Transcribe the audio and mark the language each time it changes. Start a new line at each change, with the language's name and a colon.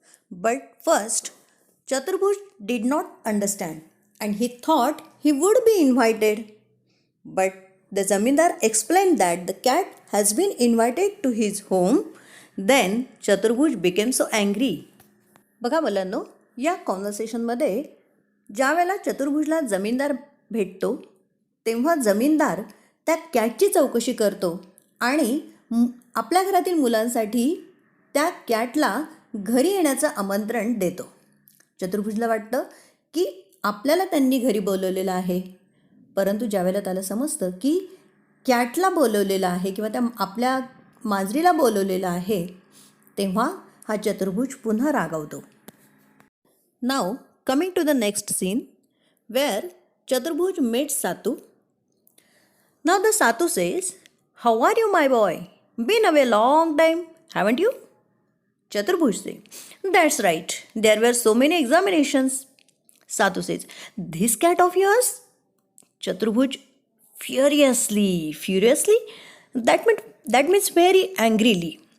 English: But first, Chaturbhuj did not understand and he thought he would be invited. But the Zamindar explained that the cat has been invited to his home. Then Chaturbhuj became so angry.
Marathi: बघा मुलांनो, या कॉन्व्हर्सेशनमध्ये ज्या वेळेला चतुर्भुजला जमीनदार भेटतो तेव्हा जमीनदार त्या कॅटची चौकशी करतो आणि आपल्या घरातील मुलांसाठी त्या कॅटला घरी येण्याचं आमंत्रण देतो. चतुर्भुजला वाटतं की आपल्याला त्यांनी घरी बोलवलेलं आहे. परंतु ज्यावेळेला त्याला समजतं की कॅटला बोलवलेलं आहे किंवा त्या आपल्या मांजरीला बोलवलेलं आहे, तेव्हा हा चतुर्भुज पुन्हा रागावतो.
English: Now coming to the next scene where Chaturbhuj meets Satu. Now the Satu says, "How are you, my boy? Been away long time, haven't you?" Chaturbhuj says, "That's right. There were so many examinations." Satu says, "This cat of yours?" Chaturbhuj furiously, that means very angrily.